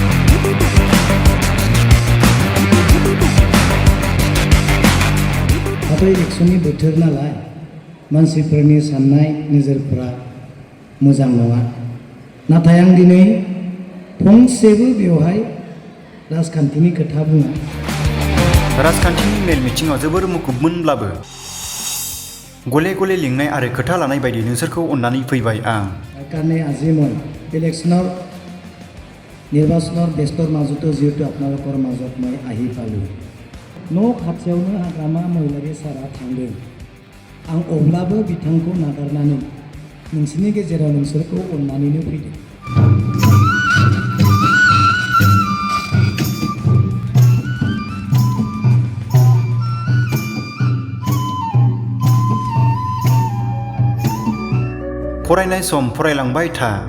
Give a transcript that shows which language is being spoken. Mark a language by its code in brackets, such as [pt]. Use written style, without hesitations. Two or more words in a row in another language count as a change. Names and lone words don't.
[brx] दाथ' इलेक्सननि बोथोर नालाय मानसिफोरनि साननाय नोजोरफोरा मोजां नङा। नाथाय आं दिनै फंसेबो बेवहाय राजखान्थिनि खोथा बुङा। राजखान्थिनि मेल मिथिङाव जोबोर मुखुबमोनब्लाबो गले गले लिंनाय आरो खोथा लानाय बायदि नोंसोरखौ अननानै फैबाय आं। [as] কাৰণে আজি মই ইলেকশ্যনৰ নিৰ্বাচনৰ ব্যস্তৰ মাজতো যিহেতু আপোনালোকৰ মাজত মই আহি পালোঁ। [brx] न' खाथियावनो हाग्रामा महिलारि सारा थांदों। आं अब्लाबो बिथांखौ नागारनानै नोंसोरनि गेजेराव नोंसोरखौ अननानैनो फैदों। फरायनाय सम फरायलांबाय था।